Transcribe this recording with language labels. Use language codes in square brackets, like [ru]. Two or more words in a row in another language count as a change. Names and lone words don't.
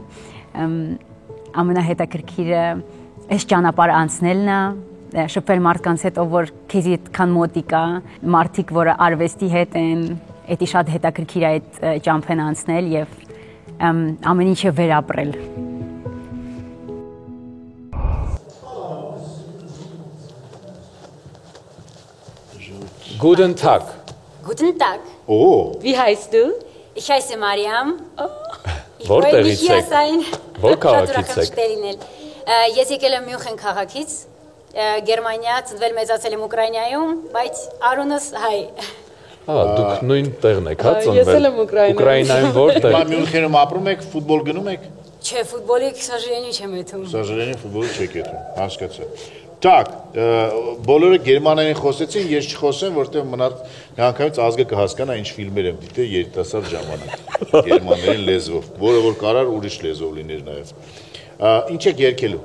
[hy] ամենահետաքրքիրը այս ճանապարհը անցնելն է, շփվել մարդկանց հետ, ով որ քեզի այդքան մոտիկ է, մարդիկ, որը արվեստի հետ են, դա շատ հետաքրքիր է այդ ճամփեն անցնել եւ ամեն ինչը վերապրել։ [de] Guten Tag. Guten Tag. Oh. Wie heißt du? Ich heiße Mariam. Ich freue freue mich, hier sein. [hy] Որ քաղաքից եք։ Ես եկել եմ Մյունխեն քաղաքից, Գերմանիա, ծնվել մեծացել եմ Ուկրաինայում, բայց արունս հայ։ Դուք նույն տեղն եք, հա, ծնվել։ Ես էլ եմ Ուկրաինայում որտեղ։ Հիմա Մյունխենում ապրում եք, ֆուտբոլ գնում եք։ Չէ, ֆուտբոլի, [ru] к сожалению, [hy] չեմ եթում։ [ru] К сожалению, [hy] ֆուտբոլի չեք եթում, հասկացա։ Так, բոլորը գերմաներեն խոսեցին, ես չխոսեմ, որտեղ միանգամից ազգը կհասկանա ինչ ֆիլմեր եմ դիտել երիտասարդ ժամանակ։ Գերմաներեն լեզվով, որը որ կարար ուրիշ լեզվով լիներ նաև։ Ինչ եք երգելու։